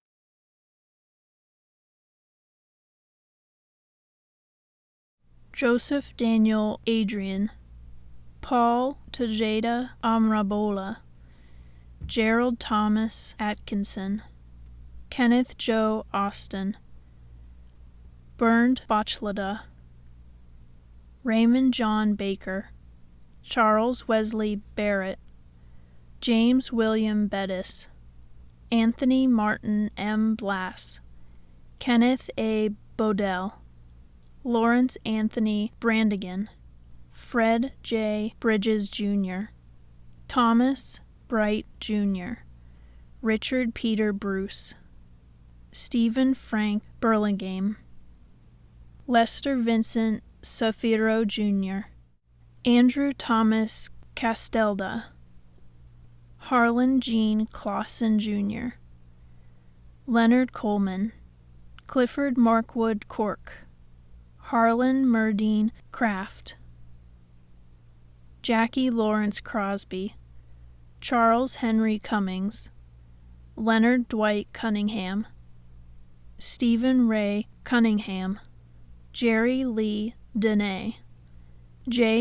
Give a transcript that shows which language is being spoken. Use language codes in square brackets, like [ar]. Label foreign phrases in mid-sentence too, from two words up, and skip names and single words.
[en] Joseph Daniel Adrian, Paul Tejada Amrabola, Gerald Thomas Atkinson, Kenneth Joe Austin, Bernd Bachlada, Raymond John Baker, Charles Wesley Barrett, James William Bettis, Anthony Martin M. Blass, Kenneth A. Bodell, Lawrence Anthony Brandigan, Fred J. Bridges Jr., Thomas Bright Jr., Richard Peter Bruce, Stephen Frank Burlingame, Lester Vincent Safiro Jr., Andrew Thomas Castelda, Harlan Jean Clausen Jr., Leonard Coleman, Clifford Markwood Cork, Harlan Murdine Kraft, Jackie Lawrence Crosby, Charles Henry Cummings, Leonard Dwight Cunningham, Stephen Ray Cunningham, Jerry Lee Dene, J.